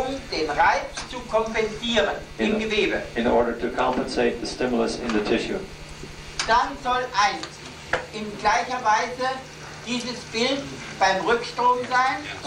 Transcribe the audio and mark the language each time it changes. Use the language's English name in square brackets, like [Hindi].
[German] Den Reiz zu kompensieren im Gewebe. [English] in order to compensate the stimulus in the tissue. [German] Dann soll in gleicher Weise dieses Bild beim Rückstrom sein?